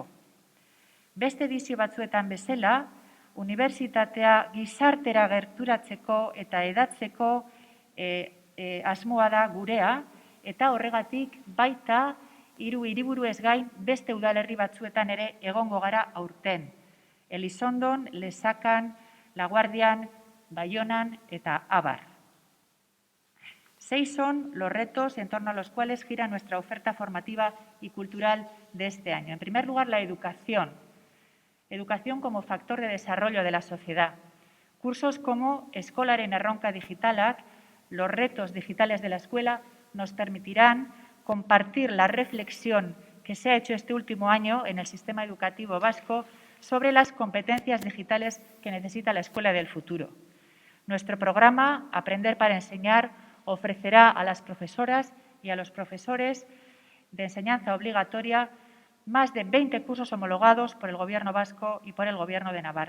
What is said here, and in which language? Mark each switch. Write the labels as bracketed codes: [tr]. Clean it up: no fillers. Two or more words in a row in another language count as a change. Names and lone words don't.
[eu] Beste edizio batzuetan bezala, unibertsitatea gizartera gerturatzeko eta hedatzeko asmoa da gurea, eta horregatik baita hiriburuez gain beste udalerri batzuetan ere egongo gara aurten. Elizondon, Lesakan, Laguardian, Baionan eta Abar. [es] 6 son los retos en torno a los cuales gira nuestra oferta formativa y cultural de este año. En primer lugar, la educación. Educación como factor de desarrollo de la sociedad. Cursos como Eskolaren erronka digitalak, los retos digitales de la escuela, nos permitirán compartir la reflexión que se ha hecho este último año en el sistema educativo vasco sobre las competencias digitales que necesita la escuela del futuro. Nuestro programa Aprender para Enseñar ofrecerá a las profesoras y a los profesores de enseñanza obligatoria más de 20 cursos homologados por el Gobierno vasco y por el Gobierno de Navarra.